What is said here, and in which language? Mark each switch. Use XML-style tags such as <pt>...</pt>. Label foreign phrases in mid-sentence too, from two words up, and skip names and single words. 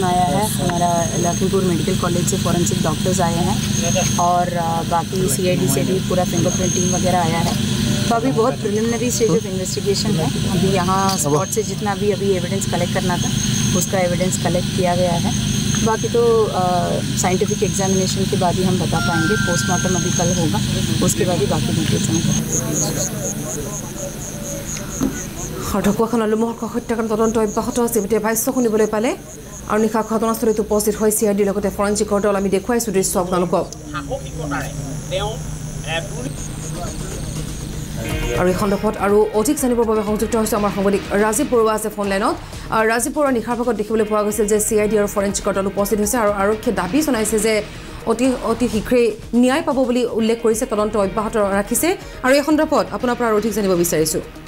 <hi>आया है हमारा लखीमपुर मेडिकल कॉलेज से</hi> <en>forensic doctors</en> <hi>आए हैं और बाकी CID से भी पूरा</hi> <en>fingerprint team</en> <hi>वगैरह आया है तो अभी बहुत</hi> <en>preliminary stage of investigation</en> <hi>है अभी यहाँ स्पॉट से जितना भी अभी</hi> <en>evidence collect</en> <hi>करना था उसका</hi> <en>evidence collect</en> <hi>किया गया है बाकी तो</hi> <en>scientific examination</en> <hi>के बाद ही हम बता पाएंगे पोस्टमार्टम अभी कल होगा उसके बाद ही बाकी डिटेल्स हम</hi> <as>ঢকুৱাখানাৰ লোমহৰ্ষক হত্যাকাণ্ড তদন্ত অব্যাহত আছে এতিয়া ভাষ্য শুনিবলৈ পালে আৰু নিশা ঘটনাস্থলীত উপস্থিত হয় CID লগতে ফৰেনচিকৰ দল আমি দেখুৱাইছো দৃশ্য আপোনালোকক আৰু এই সন্দৰ্ভত আৰু অধিক জানিবৰ বাবে সংযুক্ত হৈছে আমাৰ সাংবাদিক ৰাজীৱ বৰুৱা আছে ফোন লাইনত ৰাজীৱ বৰুৱা নিশাৰ ভাগত দেখিবলৈ পোৱা গৈছিল যে CID আৰু ফৰেনচিকৰ দল উপস্থিত হৈছে আৰু আৰক্ষীয়ে দাবী জনাইছে যে অতি শীঘ্ৰে ন্যায় পাব বুলি উল্লেখ কৰিছে তদন্ত অব্যাহত ৰাখিছে আৰু এই সন্দৰ্ভত আপোনাৰ পৰা অধিক জানিব বিচাৰিছো</as>